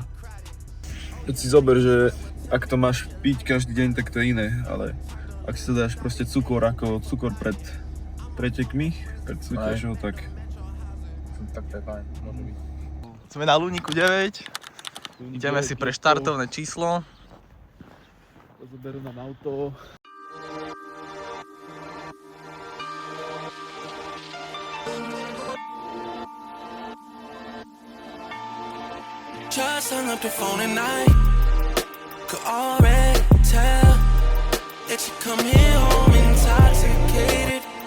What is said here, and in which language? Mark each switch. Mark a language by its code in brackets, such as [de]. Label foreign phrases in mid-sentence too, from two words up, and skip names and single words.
[sk] Keď si zober, že ak to máš piť každý deň, tak to je iné, ale ak si to dáš proste cukor ako cukor pred pretekmi, pred súťažou, tak... Tak to je fajn, môže byť. Sme na Luníku 9. Ideme si pre štartovné číslo. Zoberú nám auto. [en] just hung up the phone at night. Could already tell that you come here home intoxicated.